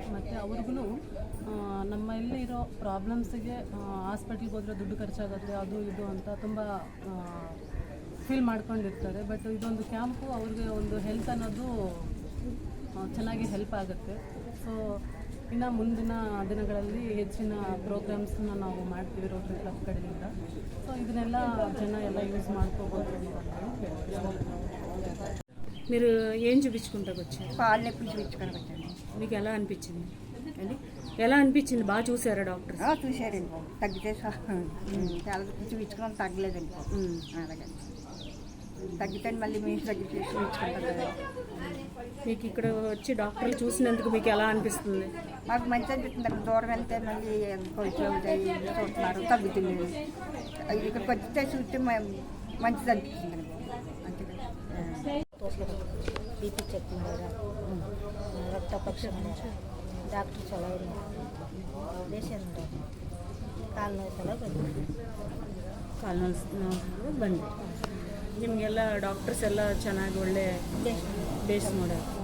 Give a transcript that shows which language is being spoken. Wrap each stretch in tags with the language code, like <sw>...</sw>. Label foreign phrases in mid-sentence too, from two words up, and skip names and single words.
<kn>ಮತ್ತು ಅವ್ರಿಗೂ ನಮ್ಮಲ್ಲಿ ಇರೋ ಪ್ರಾಬ್ಲಮ್ಸಿಗೆ ಹಾಸ್ಪಿಟ್ಲಿಗೆ ಹೋದರೆ ದುಡ್ಡು ಖರ್ಚಾಗುತ್ತೆ, ಅದು ಇದು ಅಂತ ತುಂಬ ಫೀಲ್ ಮಾಡ್ಕೊಂಡಿರ್ತಾರೆ. ಬಟ್ ಇದೊಂದು ಕ್ಯಾಂಪು ಅವ್ರಿಗೆ ಒಂದು ಹೆಲ್ತ್ ಅನ್ನೋದು ಚೆನ್ನಾಗಿ ಹೆಲ್ಪ್ ಆಗುತ್ತೆ. ಸೊ ಇನ್ನು ಮುಂದಿನ ದಿನಗಳಲ್ಲಿ ಹೆಚ್ಚಿನ ಪ್ರೋಗ್ರಾಮ್ಸನ್ನ ನಾವು ಮಾಡ್ತೀವಿ ರೋಟರಿ ಕ್ಲಬ್ ಕಡೆಯಿಂದ.</kn> <te>సో ಇದನ್ನೆಲ್ಲ జన ఎలా యూజ్ చేసుకోబోతుంది మీరు ఏం చూపించుకుంటాకు వచ్చారు? పాలు నొప్పి చూపించుకొని వచ్చాను. మీకు ఎలా అనిపించింది? ఎలా అనిపించింది? బాగా చూసారా డాక్టర్? చూశారండి బాబు, తగ్గితే చాలా చూపించుకున్నాం, తగ్గలేదండి బాబు. అలాగే తగ్గితే మళ్ళీ మీ దగ్గర చూపించుకుంటాం కదా. మీకు ఇక్కడ వచ్చి డాక్టర్లు చూసినందుకు మీకు ఎలా అనిపిస్తుంది? మాకు మంచి అనిపిస్తుంది. అక్కడ దూరం వెళ్తే మళ్ళీ కొలుసులు అవుతాయి, చూస్తున్నారు, తగ్గుతుంది. ఇక్కడికి వచ్చితే చూస్తే మంచిది అనిపిస్తుంది అంతే కదా.</te> <kn>BP ಚೆಕ್ ಮಾಡ್ಯಾರ, ರಕ್ತ ಪರೀಕ್ಷೆ ಮಾಡ್ಯಾರ, ಡಾಕ್ಟ್ರು ಚಲೋ ಇಲ್ಲ, ದೇಶ ಕಾಲು ನೋವು ಸಲ ಬಂದಿದೆ. ಕಾಲು ನೋವು ಬಂದು ನಿಮಗೆಲ್ಲ ಡಾಕ್ಟರ್ಸ್ ಎಲ್ಲ ಚೆನ್ನಾಗಿ ಒಳ್ಳೆ ಬೇಸ್ ಮಾಡ್ಯಾರ.</kn>